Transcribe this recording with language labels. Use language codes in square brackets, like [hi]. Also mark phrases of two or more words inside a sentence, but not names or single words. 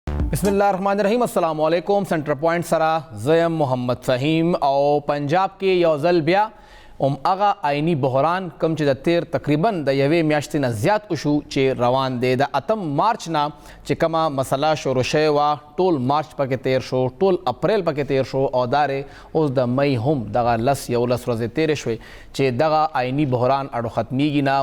[ar] بسم اللہ الرحمن الرحیم. السلام علیکم. [ps] سنٹر پوائنٹ سرا زیم محمد فہیم او پنجاب کې یو ځل بیا هغه آئینی بحران کم چې د تیر تقریبا د یوې میاشتې نه زیات وشو چې روان دی. د 8 مارچ نه چې کومه مسله شروع شوې وه ټول مارچ پکې تیر شو، ټول اپریل پکې تیر شو او دارې اوس د مئی هم دغه 11 ورځې تیرې شوې چې دغه آئینی بحران اړو ختمیږي نه.